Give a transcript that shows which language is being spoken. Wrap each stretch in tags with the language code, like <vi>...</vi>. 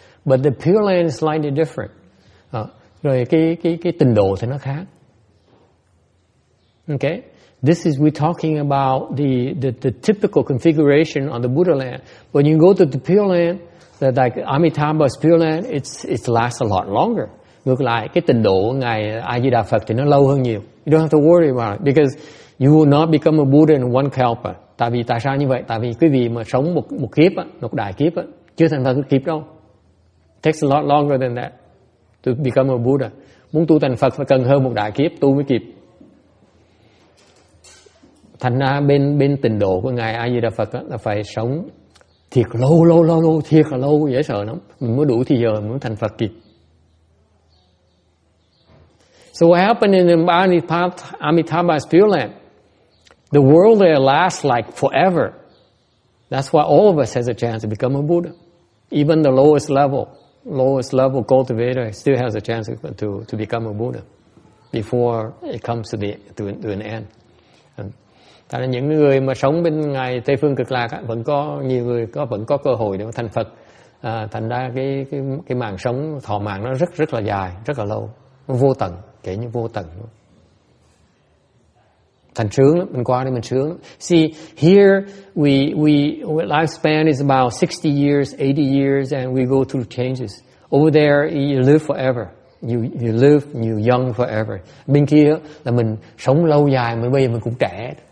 <en>But the Pure Land is slightly different.</en> <vi>Rồi cái tịnh độ thì nó khác.</vi> <en>Okay, this is we're talking about the typical configuration on the Buddha land. When you go to the Pure Land, like Amitabha's Pure Land, it lasts a lot longer.</en> <vi>Ngược lại, cái tịnh độ ngài A Di Đà Phật thì nó lâu hơn nhiều.</vi> <en>You don't have to worry about it because you will not become a Buddha in one kalpa.</en> <vi>Tại sao như vậy? Tại vì quý vị mà sống một kiếp á, một đại kiếp á, chưa thành Phật kiếp đâu.</vi> <en>It takes a lot longer than that to become a Buddha.</en> <vi>Muốn tu thành Phật phải cần hơn một đại kiếp tu mới kịp. Thành ra bên tịnh độ của ngài A Di Đà Phật là phải sống thiệt lâu, thiệt là lâu, dễ sợ lắm. Mình mới đủ thì giờ mới thành Phật kịp.</vi> <en>So what happened in Amitabha's Pure Land? The world there lasts like forever. That's why all of us has a chance to become a Buddha. Even the lowest level cultivator still has a chance to become a Buddha before it comes to an end.</en> <vi>Tại là những người mà sống bên ngài Tây Phương Cực Lạc vẫn có nhiều người vẫn có cơ hội để mà thành Phật. Thành ra cái mạng sống thọ mạng nó rất là dài, rất là lâu, nó vô tận, kể như vô tận. Thành sướng lắm, mình qua đây mình sướng lắm.</vi> <en>See, here lifespan is about 60 years, 80 years, and we go through changes. Over there, you live forever. You live, you young forever.</en> <vi>Bên kia là mình sống lâu dài, mà bây giờ mình cũng trẻ.</vi>